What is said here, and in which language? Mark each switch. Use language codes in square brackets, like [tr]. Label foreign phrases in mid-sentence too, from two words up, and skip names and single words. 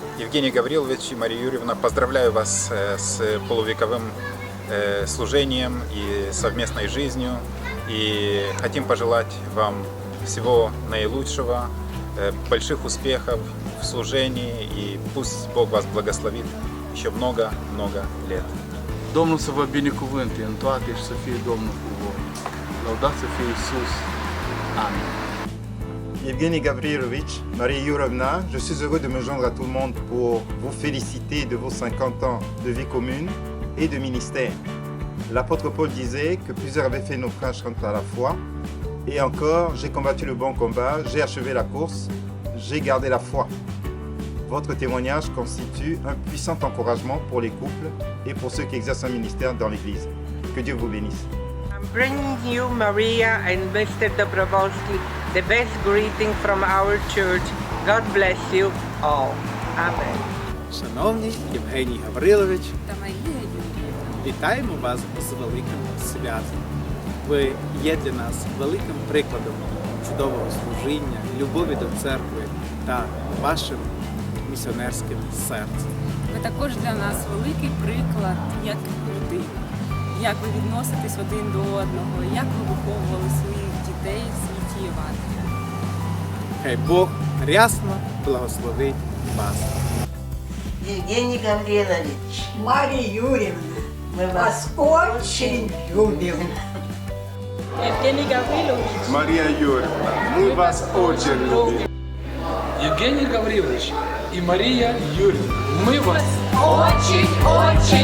[ru] Евгений Гаврилович и Мария Юрьевна, поздравляю вас с полувековым служением и совместной жизнью. И хотим пожелать вам всего наилучшего, больших успехов в служении. И пусть Бог вас благословит еще много-много lет. [ro] Domnul să vă binecuvânte în toate și să fie Domnul cu voi. Lăudați să fie Iisus. Amin. [fr] Evgeny Gavrilovich, Marie Yurovna, je suis heureux de me joindre à tout le monde pour vous féliciter de vos 50 ans de vie commune et de ministère. L'apôtre Paul disait que plusieurs avaient fait naufrage quant à la foi. Et encore, j'ai combattu le bon combat, j'ai achevé la course, j'ai gardé la foi. Votre témoignage constitue un puissant encouragement pour les couples et pour ceux qui exercent un ministère dans l'Église. Que Dieu vous bénisse. [en] I'm bringing you, Maria and Mr. Dobrovolsky, the best greeting from our church. God bless you all. Amen. [uk] Шановний Євгеній Гаврилович та Марія Юріївна, вітаємо вас з великим святом. Ви є для нас великим прикладом чудового служіння, любові до церкви та вашим місіонерським серцем. Ви також для нас великий приклад як людини, як ви відноситесь один до одного, як ви виховували своїх дітей в світі Євангелія. Хай Бог рясно благословить вас. [ru] Евгений Гаврилович, Мария Юрьевна, мы вас очень любим. Евгений Гаврилович, Мария Юрьевна, мы вас очень любим. Евгений Гаврилович и Мария Юрьевна, мы вас